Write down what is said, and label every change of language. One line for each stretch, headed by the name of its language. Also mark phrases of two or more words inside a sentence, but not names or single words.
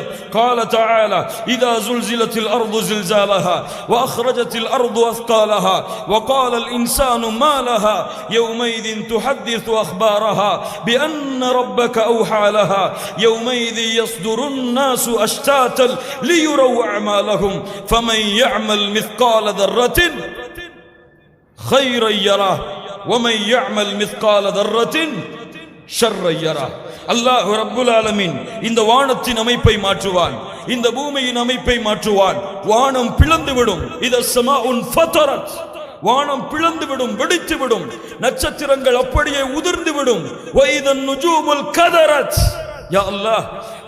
Arabic: قال تعالى إذا زلزلت الأرض زلزالها وأخرجت الأرض أثقالها وقال الإنسان ما لها يومئذ تحدث أخبارها بأن ربك أوحى لها يومئذ يصدر الناس أشتاتا ليروا أعمالهم فمن يعمل مثقال ذرة خيرا يره ومن يعمل مثقال ذرة شرا يره. الله رب العالمين
Tamil: இந்த வானத்தின் அமைப்பை மாற்றுவான், இந்த பூமியின் அமைப்பை மாற்றுவான். வானம் பிளந்துவிடும்.
Arabic: إذا سماء فطرت,
Tamil: வானம் பிளந்துவிடும், வெடித்துவிடும். நட்சத்திரங்கள் அப்படியே உதிர்ந்து விடும்.
Arabic: وإذا النجوم انكدرت، يا الله